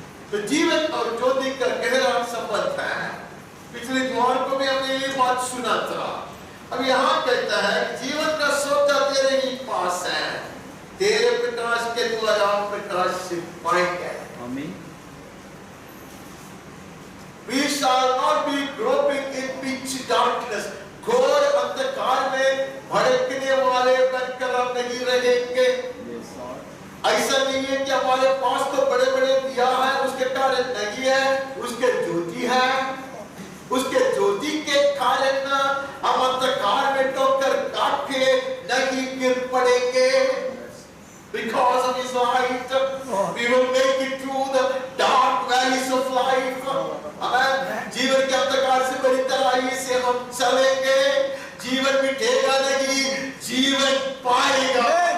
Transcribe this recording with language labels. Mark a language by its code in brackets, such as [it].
[hi] तो जीवन और ज्योति का गहरा संबंध है। पिछले द्वार को भी हमने ये बात सुना था। अब यहाँ कहता है जीवन का सोता तेरे ही पास है, तेरे प्रकाश के द्वारा प्रकाश से पाएंगे। आमीन। [en] We shall not be groping in pitch darkness. [hi] घोर अंधकार में भड़कने वाले बनकर हम नहीं रहेंगे। ऐसा नहीं है कि हमारे पास तो बड़े बड़े दिया है, उसके कारण नहीं है, उसके ज्योति है। उसके ज्योति के कारण हम अंधकार में टोकर काट के नहीं गिर पड़ेंगे। [en] Because of His light, we will make it through the dark valleys of life. Amen. [hi] जीवन के अंधकार से बड़ी तराई से हम चलेंगे। जीवन मिटेगा नहीं, जीवन पाएगा।